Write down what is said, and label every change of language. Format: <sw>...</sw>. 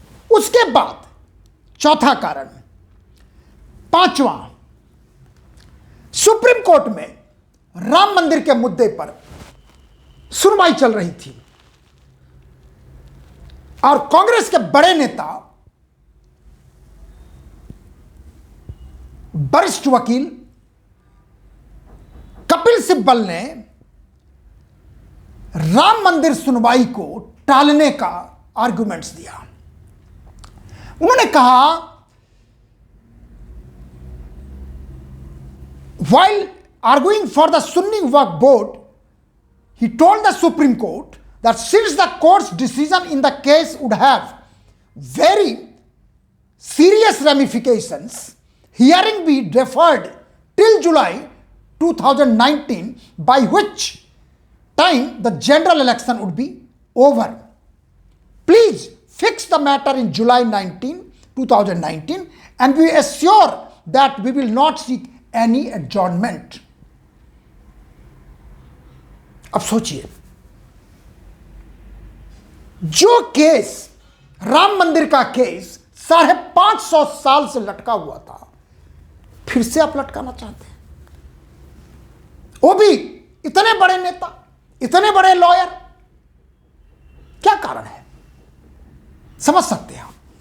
<hi>उसके बाद चौथा कारण, पांचवा, सुप्रीम कोर्ट में राम मंदिर के मुद्दे पर सुनवाई चल रही थी और कांग्रेस के बड़े नेता, वरिष्ठ वकील कपिल सिब्बल ने राम मंदिर सुनवाई को टालने का आर्गुमेंट्स दिया। उन्होंने कहा,</hi> <en>while arguing for the Sunni Waqf Board, he told the Supreme Court that since the court's decision in the case would have very serious ramifications, hearing be deferred till July 2019, by which time the general election would be over. Please fix the matter in July 2019, and we assure that we will not seek any adjournment.</en> <hi>अब सोचिए, जो case, Ram मंदिर का case 550 साल से लटका हुआ था, फिर से आप लटकाना चाहते हैं। वो भी इतने बड़े नेता, इतने बड़े लॉयर। क्या कारण है? समझ सकते हैं आप।</hi>